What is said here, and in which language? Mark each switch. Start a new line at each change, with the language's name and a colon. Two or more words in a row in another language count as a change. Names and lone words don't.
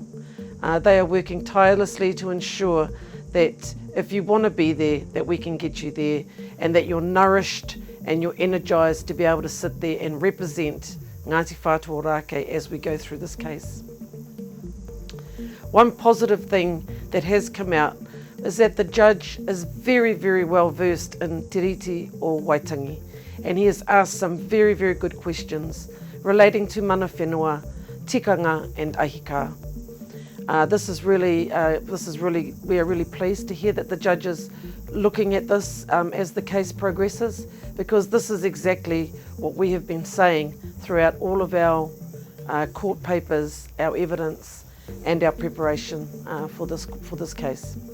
English: They are working tirelessly to ensure that if you want to be there, that we can get you there, and that you're nourished and you're energised to be able to sit there and represent Ngāti Whātua Ōrākei as we go through this case. One positive thing that has come out is that the judge is very, very well versed in te riti o Waitangi, and he has asked some very, very good questions relating to
Māori: mana whenua,
English: tikanga and ahika. We are really pleased to hear that the judge is looking at this as the case progresses, because this is exactly what we have been saying throughout all of our court papers, our evidence and our preparation for this case.